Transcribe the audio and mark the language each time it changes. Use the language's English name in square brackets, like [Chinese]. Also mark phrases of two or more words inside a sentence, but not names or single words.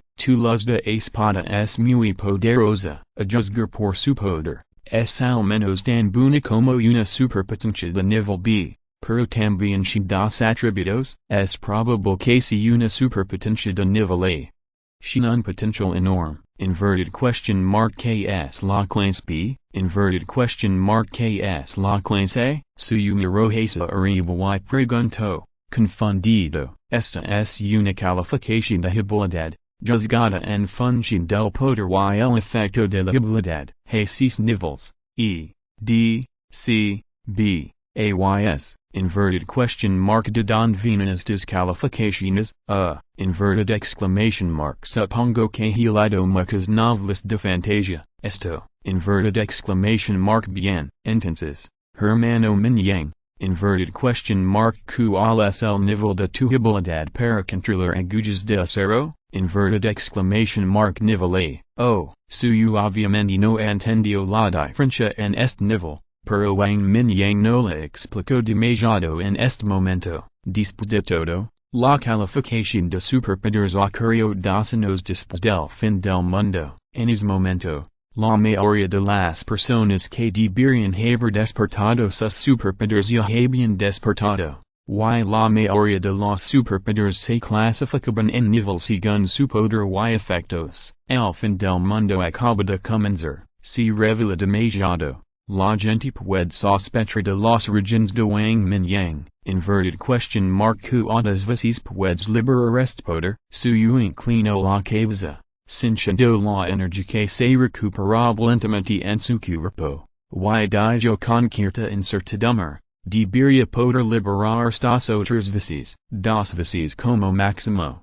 [Spanish] Tu luz de espada es muy poderosa, a juzgar por su poder, es al menos tan buena como una superpotencia de nivel B. Pero también si dos atributos, es probable que sea una superpotencia de nivel A. Sin un potencial enorme, [English] inverted question mark [Spanish] que es la clase B, [English] inverted question mark [Spanish] que es la clase A, suyo miró hacia arriba y preguntó, confundido, esta es una calificación de habilidad, juzgada en función del poder y el efecto de la habilidad. Hay 6 niveles, E, D, C, B, A y S. [English] Inverted question mark [Spanish] de donde vienen estas calificaciones, [English] inverted exclamation mark [Spanish] supongo que he leído muchas novelas de fantasía, esto, [English] inverted exclamation mark [Spanish] bien, entonces, hermano Mingyang, [English] inverted question mark [Spanish] cuál es el nivel de tu habilidad para controlar agujas de acero, [English] inverted exclamation mark [Spanish] nivel A, suyo obviamente no entendió la diferencia en este nivel. Pero Wang Mingyang no le explicó demasiado en este momento. Después de todo, la calificación de superpoderes ocurrió 2 años después del fin del mundo. En ese momento, la mayoría de las personas que deberían haber despertado sus superpoderes ya habían despertado. Y la mayoría de los superpoderes se clasificaban en nivel según su poder y efectos. El fin del mundo acaba de comenzar. Se revela demasiado. La gente puede sospechar de los regions de Wang Mingyang, [English] inverted question mark [Spanish] cuántas veces puedes liberar este poder, suyo inclinó la cabeza, sintiendo la energía que se recuperaba lentamente en su cuerpo, y dijo con cierta incertidumbre, debería poder liberar estas otras veces, 2 veces como máximo.